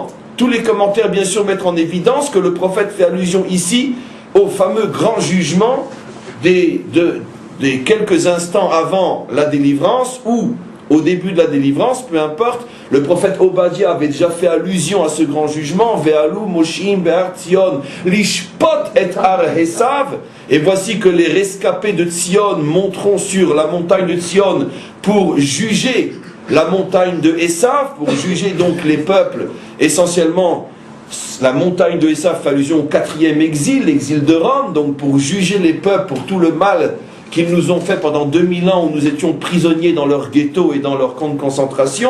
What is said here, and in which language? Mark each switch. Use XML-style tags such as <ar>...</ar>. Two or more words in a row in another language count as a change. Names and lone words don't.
<fr>Tous les commentaires, bien sûr, mettent en évidence que le prophète fait allusion ici au fameux grand jugement des quelques instants avant la délivrance ou au début de la délivrance, peu importe. Le prophète Obadiah avait déjà fait allusion à ce grand jugement.</fr> <he>ועלו מושיעים בהר ציון לשפוט את הר עשו.</he> <fr>Et voici que les rescapés de Tzion monteront sur la montagne de Tzion pour juger la montagne de Esav, pour juger donc les peuples. Essentiellement, la montagne de Esav fait allusion au 4e exil, l'exil de Rome, donc pour juger les peuples pour tout le mal qu'ils nous ont fait pendant 2000 ans où nous étions prisonniers dans leurs ghettos et dans leurs camps de concentration.</fr>